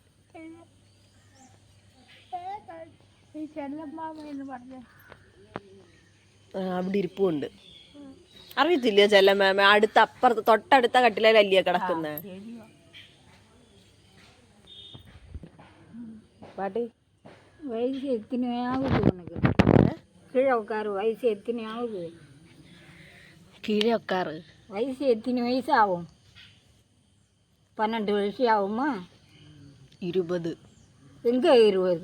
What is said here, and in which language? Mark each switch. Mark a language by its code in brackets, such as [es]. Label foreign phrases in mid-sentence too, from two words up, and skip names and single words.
[ml] ഈ ചെല്ലമ്മാമ എന്ന് പറഞ്ഞ അവിടെ ഇരിപ്പുണ്ട്. അറിയത്തില്ലയോ ചെല്ലമ്മ? അടുത്ത അപ്പുറത്ത് തൊട്ടടുത്ത കട്ടിലല്ലേ കിടക്കുന്നേ? [ta] പാട്ടി வயசு எத்தனை ஆகுது உனக்கு? கீழே உட்காரு. வயசு எத்தனை ஆகுது? கீழே உட்காரு. வயசு எத்தனை வயசு ஆகும்? 12 வருஷம் ஆகுமா? 20. எங்கே 20?